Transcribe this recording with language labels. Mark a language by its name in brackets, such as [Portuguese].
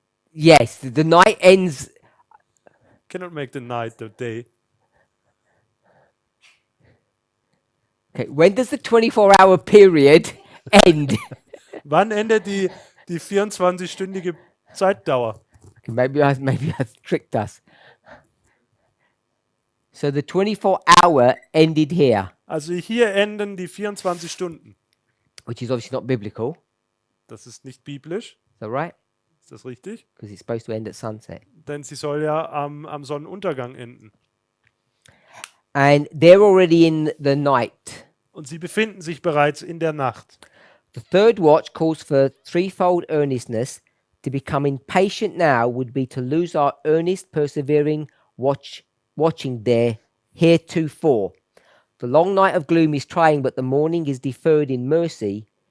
[English] Yes, the night ends. Cannot make the night the day. Okay, when does the 24-hour period end? [German] Wann endet die 24-stündige Zeitdauer? [English] Okay, maybe I tricked us. So the 24-hour ended here, [German] Also hier enden die 24 Stunden. [English] which is obviously not biblical. [German] Das ist nicht biblisch. [English] Is that right? [German] Ist das richtig? [English] Because it's supposed to end at sunset. [German] Denn sie soll ja am Sonnenuntergang enden. [English] And they're already in the night. [German] Und sie befinden sich bereits in der Nacht. [English] The third watch calls for threefold earnestness. To become impatient now would be to lose our earnest, persevering watching there heretofore. The long night of gloom is trying, but the morning is deferred in mercy.